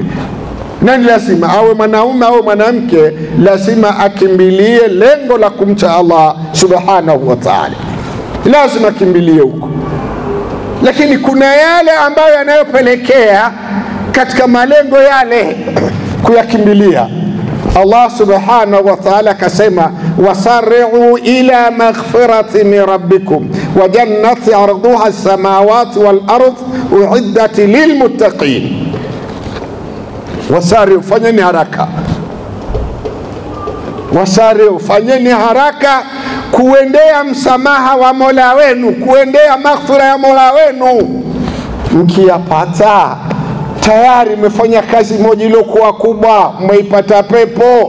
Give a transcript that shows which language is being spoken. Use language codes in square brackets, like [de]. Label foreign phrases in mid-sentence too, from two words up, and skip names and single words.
[sw] Nani lazima awe mwanaume au mwanamke, lazima akimbilie lengo la kumcha Allah [ar] سبحانه وتعالى, [sw] lazima akimbilie huko. Lakini kuna yale ambayo yanayopelekea katika malengo yale kuyakimbilia. [ar] الله سبحانه وتعالى akasema وسارعوا إلى مغفرة من ربكم وجنة عرضها السماوات والأرض أعدت للمتقين. [sw] Wasari'u, fanyeni haraka. Wasari'u, fanyeni haraka kuendea msamaha wa Mola wenu, kuendea maghfira ya Mola wenu. Mkiyapata tayari mmefanya kazi moja iliyokuwa kubwa, mmeipata pepo.